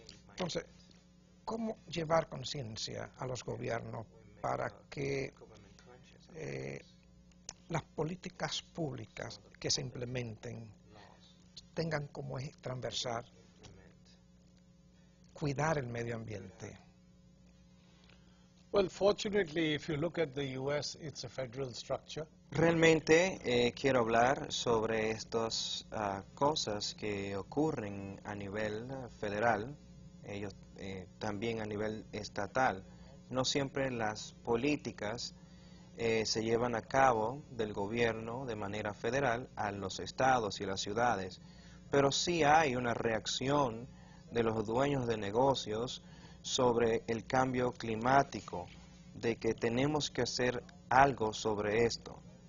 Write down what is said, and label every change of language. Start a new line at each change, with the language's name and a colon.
Spanish: Entonces, ¿cómo llevar conciencia a los gobiernos para que las políticas públicas que se implementen tengan como eje transversal cuidar el medio ambiente?
English: Well, fortunately, if you look at the U.S., it's a federal structure.
Spanish: Realmente quiero hablar sobre estas cosas que ocurren a nivel federal, ellos también a nivel estatal. No siempre las políticas se llevan a cabo del gobierno de manera federal a los estados y las ciudades, pero sí hay una reacción de los dueños de negocios sobre el cambio climático, de que tenemos que hacer algo sobre esto.